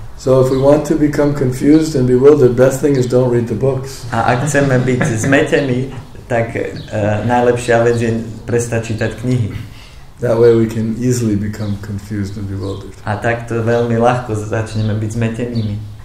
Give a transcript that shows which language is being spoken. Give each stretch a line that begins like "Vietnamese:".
English: So if we want to become confused and bewildered, best thing is don't read the books.
Slovak: A ak chceme byť zmetení, tak najlepšia vec je prestať čítať knihy.
English: That way we can easily become confused and bewildered.
Slovak: A takto veľmi ľahko začneme byť zmetenými.